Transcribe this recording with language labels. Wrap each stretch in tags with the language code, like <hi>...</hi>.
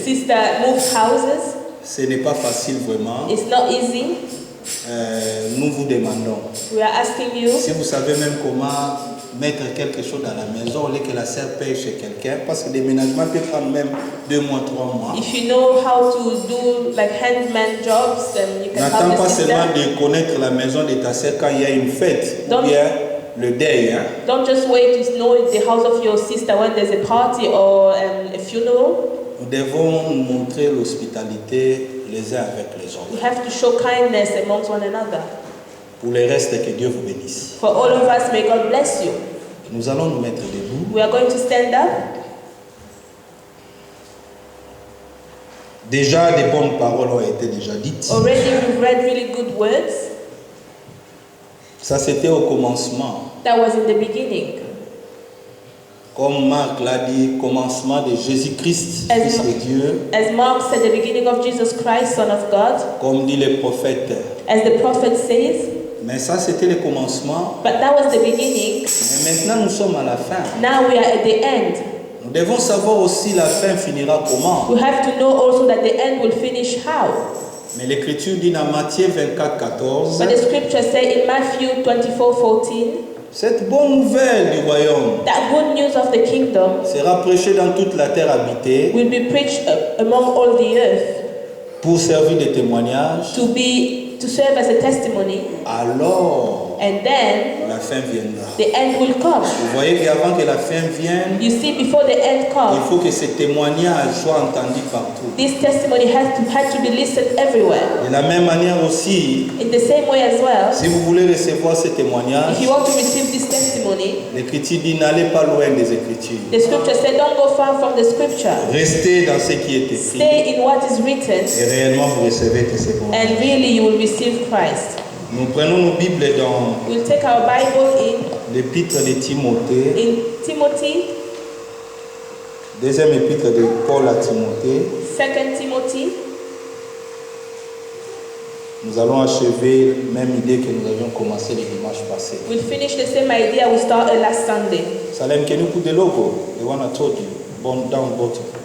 <en>Sister moved houses.</en> <fr>Ce n'est pas facile vraiment.</fr> <en>It's not easy.</en> <fr>Nous vous demandons.</fr> <en>We are asking you</en> <fr>Si vous savez même comment mettre quelque chose dans la maison au lieu que la sœur paye chez quelqu'un, parce que le déménagement peut prendre même 2 mois, 3 mois.</fr> <en>If you know how to do like handyman jobs, then you can</en> <fr>N'attends</fr> <en>help</en> <fr>pas</fr> <en>the sister.</en> <fr>seulement de connaître la maison de ta sœur quand il y a une fête ou bien le deuil. Hein.</fr> <en>Don't just wait to know the house of your sister when there's a party or a funeral.</en> <fr>Nous devons montrer l'hospitalité les uns avec les</fr> <en>You</en> <fr>autres.</fr> <en>have to show kindness amongst one another.</en> <fr>Pour le reste, que Dieu vous bénisse.</fr> <en>For all of us, may God bless you.</en> <fr>Nous allons nous mettre debout.</fr> <en>We are going to stand up.</en> <fr>Déjà, des bonnes paroles ont été déjà dites.</fr> <en>Already we've read really good words.</en> <fr>Ça, c'était au commencement.</fr> <en>That was in the beginning.</en> <fr>Comme Marc l'a dit, commencement de Jésus-Christ, Fils de Dieu.</fr> <en>As Mark said, the beginning of Jesus Christ, Son of God.</en> <fr>Comme dit le prophète.</fr> <en>As the prophet says.</en> <fr>Mais ça, c'était le commencement.</fr> <en>But that was the beginning.</en> <fr>Mais maintenant, nous sommes à la fin.</fr> <en>Now we are at the end.</en> <fr>Nous devons savoir aussi la fin finira comment.</fr> <en>We have to know also that the end will finish how.</en> <fr>Mais l'Écriture dit dans Matthieu 24, 14.</fr> <en>But the scripture say in Matthew 24:14.</en> <fr>Cette bonne nouvelle du royaume</fr> <en>That good news of the kingdom</en> <fr>sera prêchée dans toute la terre habitée</fr> <en>will be preached among all the earth</en> <fr>pour servir de témoignage.</fr> <en>to serve as a testimony,</en> <fr>Alors,</fr> <en>and then</en> <fr>la fin viendra.</fr> <en>the end will come.</en> <fr>Vous voyez qu'avant que la fin vienne,</fr> <en>You see, before the end</en> <fr>il</fr> <en>comes,</en> <fr>faut que ce témoignage soit entendu partout.</fr> <en>this testimony had to be listened everywhere.</en> <fr>De la même manière aussi,</fr> <en>In the same way as well,</en> <fr>si vous voulez recevoir ce témoignage,</fr> <en>if you want to receive this testimony,</en> <fr>l'Écriture dit n'allez pas loin des Écritures.</fr> <en>the scripture said, don't go far from the scripture.</en> <fr>Restez dans ce qui est écrit.</fr> <en>Stay in what is written,</en> <fr>Et réellement vous recevez que c'est bon.</fr> <en>and really you will receive Christ.</en> <fr>Nous prenons nos Bibles dans</fr> <en>We'll take our Bible</en> <fr>l'épître de Timothée,</fr> <en>in Timothy,</en> <fr>deuxième épître de Paul à Timothée.</fr> <en>2 Timothy.</en> <fr>Nous allons achever la même idée que nous avions commencé le dimanche passé.</fr> <en>We'll finish the same idea we started last Sunday. Salem, can you put the logo? The one I told you, down bottom.</en>